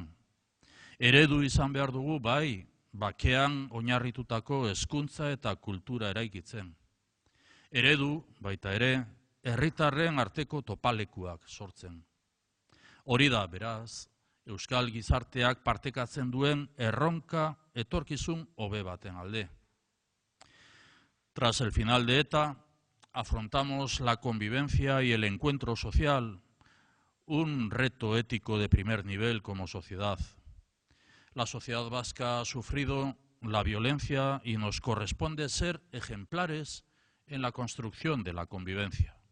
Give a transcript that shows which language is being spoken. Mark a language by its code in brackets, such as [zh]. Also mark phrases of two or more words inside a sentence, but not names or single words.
[eu] Eredu izan behar dugu bai, bakean oinarritutako hezkuntza eta kultura eraikitzen. Eredu, baita ere, herritarren arteko topalekuak sortzen. Hori da, beraz, Euskal gizarteak partekatzen duen erronka etorkizun hobe baten alde. [es] Tras el final de ETA, afrontamos la convivencia y el encuentro social, un reto ético de primer nivel como sociedad. La sociedad vasca ha sufrido la violencia y nos corresponde ser ejemplares en la construcción de la convivencia.